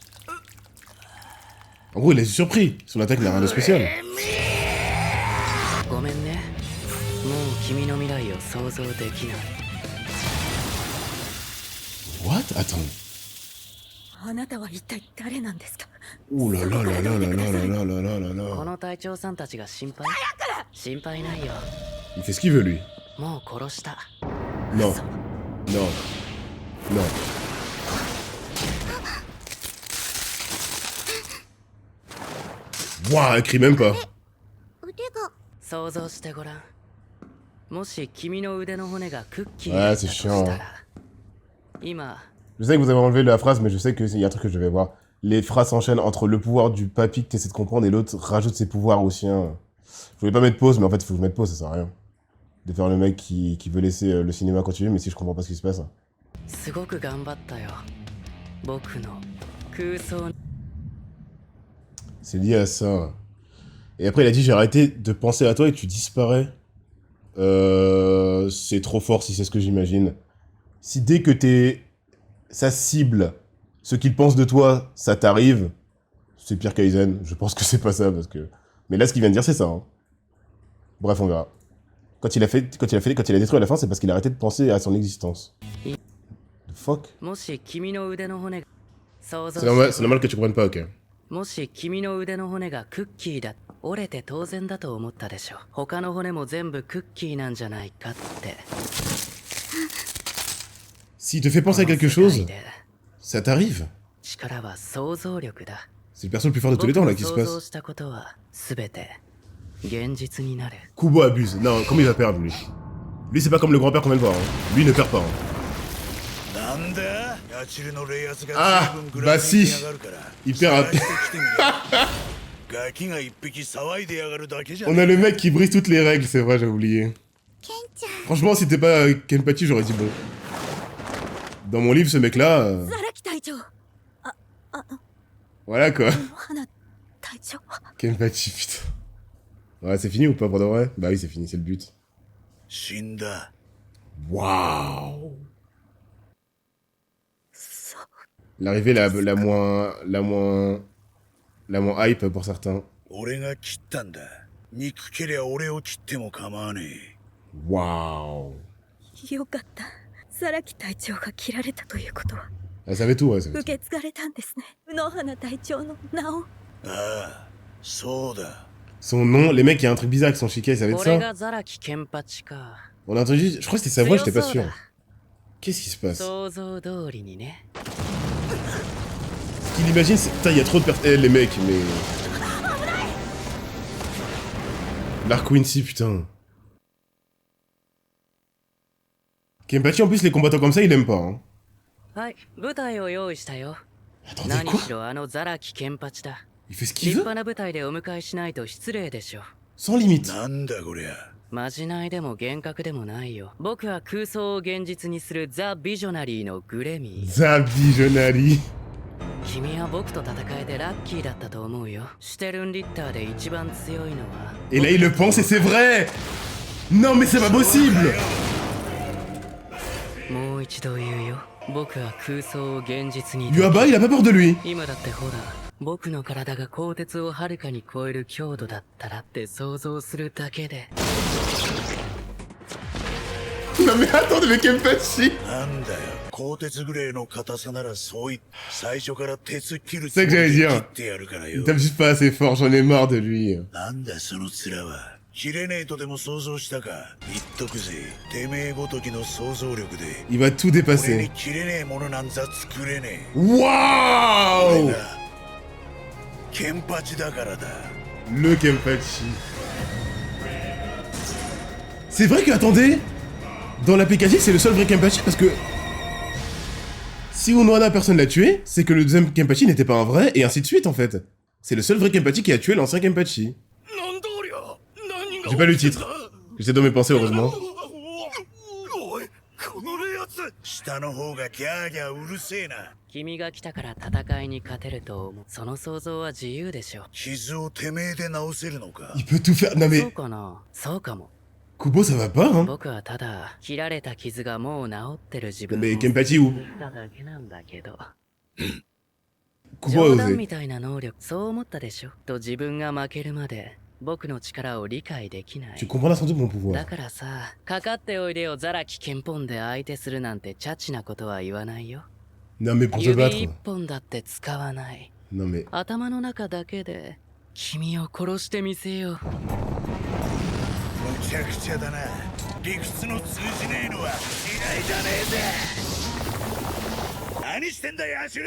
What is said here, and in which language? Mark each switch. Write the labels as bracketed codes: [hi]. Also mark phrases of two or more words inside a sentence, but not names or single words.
[fr] En gros, il a été surpris. Son attaque n'a rien de spécial. [ja] ごめんね。もう君の未来を想像できない。 [fr] What? Attends. [ja] あなたは一体誰なんですか。 [fr] Ouh là là là là là là là là là là là [ja] こ [fr] là. [ja] の隊長さんたちが心配？心配ないよ。 [fr] Il fait ce qu'il veut lui. [ja] もう殺した。 [fr] Non. Non. Non. Waouh, elle crie même pas. [ja] 腕が。想像してごらん。もし君の腕の骨がクッキー [fr] Ouais, [ja] だった [fr] c'est [ja] とし [fr] chiant. [ja] たら、今 [fr] Je sais que vous avez enlevé la phrase, mais je sais qu'il y a un truc que je devais voir. Les phrases s'enchaînent entre le pouvoir du papy que tu essaies de comprendre et l'autre rajoute ses pouvoirs au sien. Je voulais pas mettre pause, mais en fait, il faut que je mette pause, ça sert à rien. De faire le mec qui veut laisser le cinéma continuer, mais si je comprends pas ce qui se passe. [ja] すごく頑張ったよ。僕の空想 [fr] C'est lié à ça. Et après, il a dit, j'ai arrêté de penser à toi et tu disparais. C'est trop fort si c'est ce que j'imagine. Si dès que t'es sa cible, ce qu'il pense de toi, ça t'arrive, c'est pire qu'Aizen. Je pense que c'est pas ça, parce que... Mais là, ce qu'il vient de dire, c'est ça. Hein. Bref, on verra. Quand il a détruit à la fin, c'est parce qu'il a arrêté de penser à son existence. [en] The fuck? [ja] もし君の腕の骨が想像 [fr] c'est normal que tu comprennes pas, ok. [ja] もし君の腕の骨がクッキーだ、折れて当然だと思ったでしょ。他の骨も全部クッキーなんじゃないかって。 [fr] S'il te fait penser à quelque chose, ça t'arrive. [ja] 力は想像力だ。 [fr] C'est le perso le plus fort de tous les temps là qui se [ja] 僕の想像 [fr] passe. [ja] したことは全て現実になる。 [fr] Kubo abuse. Non, comment il va perdre lui? Lui c'est pas comme le grand-père qu'on vient de voir. Hein. Lui il ne perd pas. Hein. Ah, bah si. Il perd On a le mec qui brise toutes les règles, c'est vrai, j'ai oublié. [ja] ケンちゃん [fr] Franchement, si t'es pas Kenpachi, j'aurais dit bon. Dans mon livre, ce mec-là... [ja] ザラキ隊長 [fr] Voilà quoi. [ja] 花隊長 [fr] Kenpachi, putain. Ouais, c'est fini ou pas pour de vrai? Bah oui, c'est fini, c'est le but. [ja] 死んだ。 [fr] Waouh. [ja] そう [fr] L'arrivée la moins hype pour certains. [ja] 俺が切ったんだ。憎けりゃ俺を切っても構わねえ。 [fr] Waouh. [ja] よかったザラキ隊長が切られたということは [fr] Elle savait tout, ouais, elle savait [ja] 受 [fr] tout. [ja] け継がれたんですね野花隊長の名をああ、そうだ。 [fr] Son nom, les mecs, il y a un truc bizarre avec son chica, ils savaient de [ja] これ [fr] ça. [ja] がザラキケンパチか。 [fr] On a entendu, je crois que c'était sa voix, j'étais pas sûr. Qu'est-ce qui se passe? [ja] 想像通りにね。 [fr] Ce qu'il imagine, c'est... Putain, il y a trop de personnes... les mecs, mais... L'arc Quincy, putain. Kenpachi, en plus, les combattants comme ça, il aime pas, hein. [ja] はい、舞台を用意したよ。 [fr] Attendez, [ja] 何 [fr] quoi? [ja] しろあのザラキケンパチだ。 [fr] Il fait ce [ja] 立 [fr] qu'il veut? [ja] 派な舞台でお迎えしないと失礼でしょ。 [fr] Sans limite. [ja] なんだこりゃ。まじないでも幻覚でもないよ。僕は空想を現実にするザ・ビジョナリーのグレミー。 [fr] Zabijonari. [ja] 君は僕と戦えてラッキーだったと思うよ。シュテルンリッターで一番強いのは。 [fr] Et là, il le pense et c'est vrai! Non, mais c'est pas possible! [ja] もう一度言うよ。僕は空想を現実に。 [fr] Yuaba, il a pas peur de lui. [ja] 今だってほら、僕の体が鋼鉄をはるかに超える強度だったらって想像するだけで。 [fr] Non mais attendez, mais Kenpachi! [ja] なんだよ。鋼鉄グレーの硬さならそうい最初から鉄切る [fr] C'est ça que j'allais [ja] 切 [fr] dire. [ja] ってやるから [fr] Il [ja] よ。 [fr] tape juste pas assez fort, j'en ai marre de lui. [ja] なんだその面は。切れねえとでも想像したか。言っとくぜ。てめえごときの想像力で。 [fr] Il va tout [ja] 俺に [fr] dépasser. [ja] 切れねえものなんざ作れねえ。 [fr] Waouh! [ja] 俺がケンパチだからだ。 [fr] Le Kenpachi. C'est vrai que, attendez, dans la PKG, c'est le seul vrai Kenpachi parce que si Unohana personne l'a tué, c'est que le deuxième Kenpachi n'était pas un vrai et ainsi de suite en fait. C'est le seul vrai Kenpachi qui a tué l'ancien Kenpachi. J'ai pas lu le titre. J'étais dans mes pensées heureusement. [ja] 下の方がギャーギャーうるせえな。君が来たから戦いに勝てると思う。その想像は自由でしょ。傷をてめえで治せるのか。 [fr] Il peut tout faire. Non [ja] そう [fr] mais [ja] かな。そうかも。 [fr] Kubo ça va pas hein. [ja] 僕はただ切られた傷がもう治ってる自分 [fr] Mais [ja] を [fr] Kenpachi ou [ja] 言っただけなんだけど。 [fr] Kubo a [ja] 冗談 [fr] osé. [ja] みたいな能力、そう思ったでしょ。と自分が負けるまで僕の力を理解できない。 [fr] Tu comprends sans doute mon pouvoir. [ja] だからさ、かかっておいでよザラキケンポンで相手するなんてチャチなことは言わないよ。 [fr] Non mais pour te [ja] 指一 [fr] battre. [ja] 本だって使わない。 [fr] Non mais [ja] 頭の中だけで君を殺してみせよう。むちゃくちゃだな。理屈の通じねえのは嫌いじゃねえぜ。何してんだよアシュル。